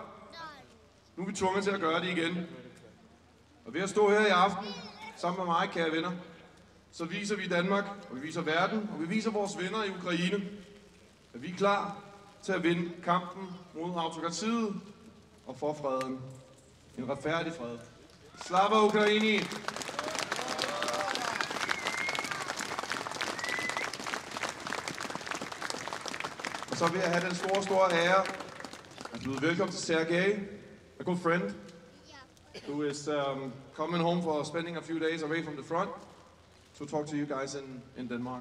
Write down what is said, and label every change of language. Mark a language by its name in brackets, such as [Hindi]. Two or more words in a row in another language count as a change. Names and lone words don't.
[Danish] Nu er vi tvunget til at gøre det igen. Og ved at stå her i aften, sammen med mig, kære venner, så viser vi Danmark, og vi viser verden, og vi viser vores venner i Ukraine, at vi er klar til at vinde kampen mod autokratiet og for freden. En retfærdig fred. [Ukrainian] Слава Україні! [Danish] Og så vil jeg have den store ære at byde velkommen til Sergej, [English] a good friend, who is coming home for spending a few days away from the front to talk to you guys in Denmark.